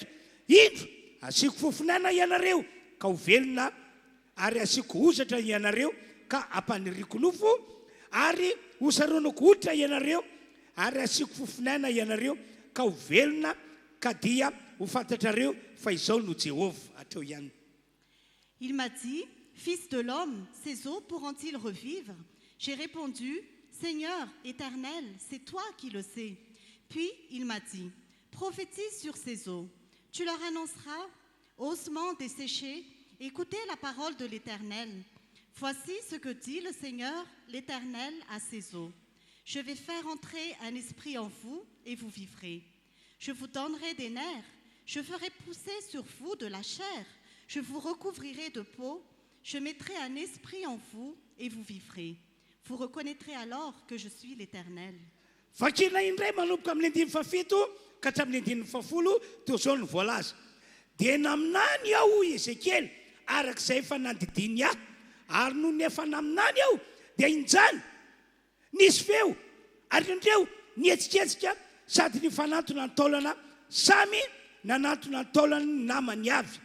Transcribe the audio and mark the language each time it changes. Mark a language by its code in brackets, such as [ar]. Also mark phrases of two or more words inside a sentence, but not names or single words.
[mg] Indro, asiko fofinaina ianareo ka ho velona, ary asiko hosatra ianareo ka ampaniriko nofo, ary hosaronako hoditra ianareo, ary asiko fofinaina ianareo ka ho velona, ka dia ho fantatrareo fa izao no Jehovah. Atreo ihany. [fr] Il m'a dit, Fils de l'homme, ces eaux pourront-ils revivre? J'ai répondu, Seigneur éternel, c'est toi qui le sais. Puis il m'a dit, prophétise sur ces eaux. Tu leur annonceras, ossements desséchés, écoutez la parole de l'Éternel. Voici ce que dit le Seigneur, l'Éternel, à ces eaux. Je vais faire entrer un esprit en vous et vous vivrez. Je vous donnerai des nerfs, je ferai pousser sur vous de la chair, je vous recouvrirai de peau, je mettrai un esprit en vous et vous vivrez. Vous reconnaîtrez alors que je suis l'Éternel. [mg] Vakina indray manomboka amin'ny andimy fafito ka hatramin'ny andimy fafolo teo zao ny voalaza. Dia naminany aho Ezekiel arak'izay efa nandidiny aho, ary no ny efa naminany aho dia injany nisy feo ary indreo nihetsiketsika sady ny fanantona ny taolana samy nanantona ny taolana ny namany avy.